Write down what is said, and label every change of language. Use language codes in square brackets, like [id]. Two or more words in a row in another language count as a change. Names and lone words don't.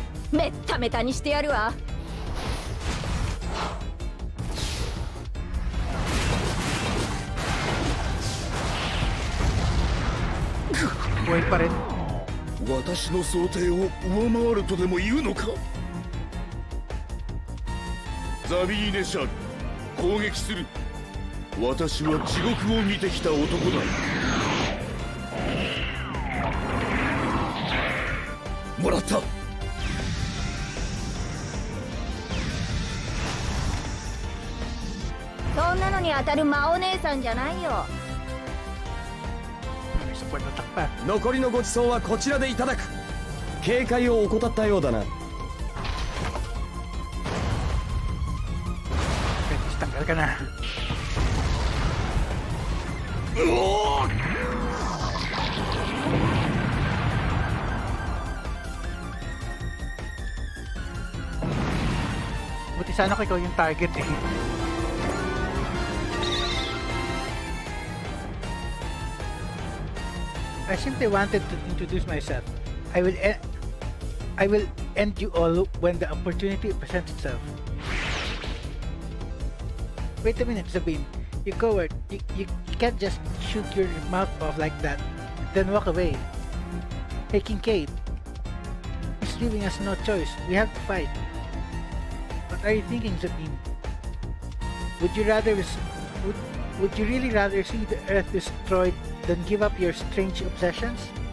[ja] めっためたにしてやるわ。 [tl] Buhay pa rin. [ja] 私の想定を上回るとでも言うのか。ザビーネシャル、攻撃する。私は地獄を見てきた男だ。もらった。そんなのに当たる魔お姉さんじゃないよ。 [tl] May [en] support attack [tl] pa. [ja] 残りのごちそうはこちらでいただく。警戒を怠ったようだな。 [tl] Pwede, tanggal ka na. Buti sana ko ikaw yung target eh. [en] I simply wanted to introduce myself. I will end you all when the opportunity presents itself. Wait a minute, Sabine. You coward. You can't just shoot your mouth off like that, then walk away. Hey, Kincaid. He's leaving us no choice. We have to fight. What are you thinking, Sabine? Would you really rather see the Earth destroyed than give up your strange obsessions?